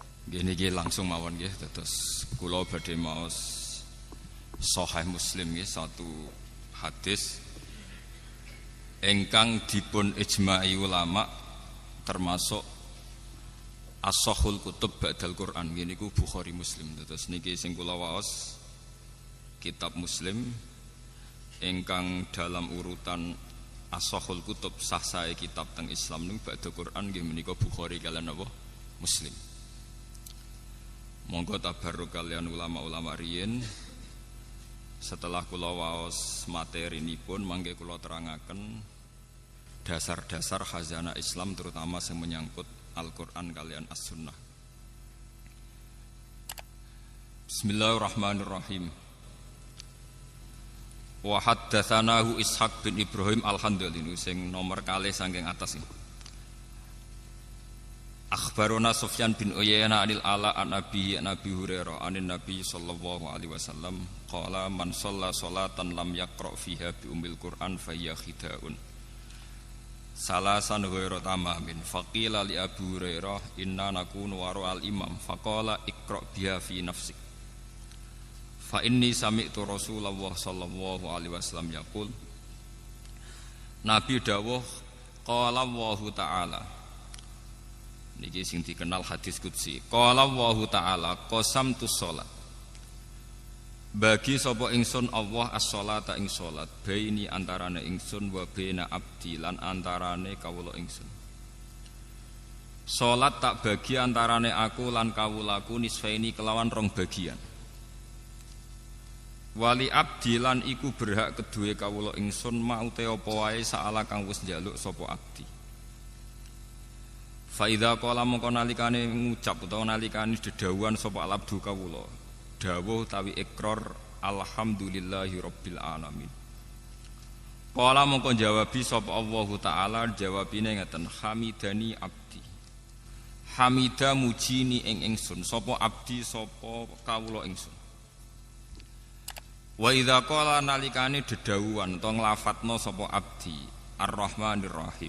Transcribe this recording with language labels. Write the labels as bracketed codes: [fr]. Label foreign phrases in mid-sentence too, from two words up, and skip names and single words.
[jv] Gini langsung mawon nggih terus kula badhe maos Sahih Muslim nggih satu hadis ingkang dipun ijma'i ulama termasuk [ar] أصح الكتب بعد القرآن [jv] nggih niku Bukhari Muslim terus niki sing kula waos kitab Muslim ingkang dalam urutan [ar] أصح الكتب [jv] sah sae kitab teng Islam niku [ar] بعد القرآن [jv] nggih menika Bukhari kaliyan apa Muslim. Monggo tabarruk kalian ulama-ulama riyin. Setelah kula waos materinipun mangke kula terangaken [id] dasar-dasar khazanah Islam terutama yang menyangkut [jv] Al-Qur'an kalian As-Sunnah. [ar] بسم الله الرحمن الرحيم. [jv] Wa haddatsanahu Ishaq bin Ibrahim Al-Handali sing nomor kalih saking atas iki. [ar] أخبرنا سفيان بن عيينة عن العلاء عن أبي هريرة عن النبي صلى الله عليه وسلم قال من صلى صلاة لم يقرأ فيها بأم القرآن فهي خداج ثلاثا غير تمام فقيل لأبي هريرة إنا نكون وراء الإمام فقال اقرأ بها في نفسك فإني سمعت رسول الله صلى الله عليه وسلم يقول النبي dawuh qala Allahu ta'ala [jv] niki sing dikenal hadis qudsi. [ar] قال الله تعالى قسمت الصلاة. [jv] Bagi sapa ingsun Allah as-sholata ing salat baini antarane ingsun [ar] وبين عبدي [jv] lan antarane kawula ingsun. Salat tak bagi antarane aku lan kawulaku nisfaini kelawan rong bagian. Wali abdi lan iku berhak kedue kawula ingsun maute apa wae saala kang wis njaluk sapa abdi. Fa idza qala mongko nalikane ngucap utawa nalikane dedhawuhan sapa abdu kawula dawuh utawi ikrar [ar] الحمد لله رب العالمين. [jv] Qala mongko jawabi sapa Allah taala jawabine ngeten [ar] حمدني عبدي. حمدني [jv] ing ingsun sapa abdi sapa kawula ingsun. [ar] وإذا قال [jv] nalikane dedhawuhan utawa nglafatna sapa abdi [ar] الرحمن الرحيم.